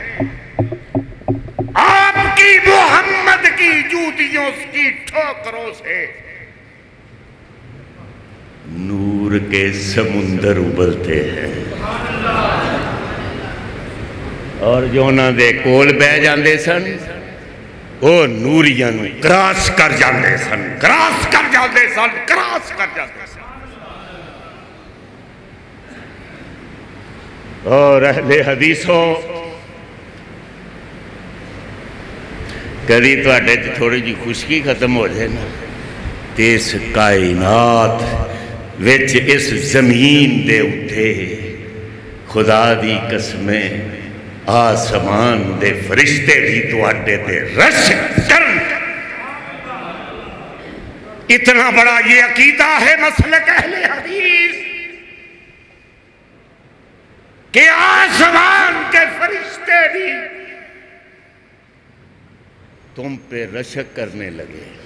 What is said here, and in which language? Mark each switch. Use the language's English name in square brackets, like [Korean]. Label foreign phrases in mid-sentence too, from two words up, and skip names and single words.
[Urdu] آپ کی محمد کی جوتیوں کی ٹھوکروں سے نور کے سمندر ابلتے ہیں، [Punjabi] اور جو نہ دے کول بہ جاندے سن وہ نوریاں نو کراس کر جاندے سن، کراس کر جاندے سن، کراس کر جاندے سن۔ [Urdu] اور اہل حدیثوں، [Punjabi] کدی تواڈے تے تھوڑی جی خشکی ختم ہو جائے نا تے اس کائنات وچ اس زمین دے اٹھے خدا دی قسمیں آسمان دے فرشتے بھی تواڈے تے رش کرن۔ [Urdu] اتنا بڑا یہ عقیدہ ہے مسلک اہل حدیث کہ آسمان کے فرشتے بھی تم پہ رشک کرنے لگے۔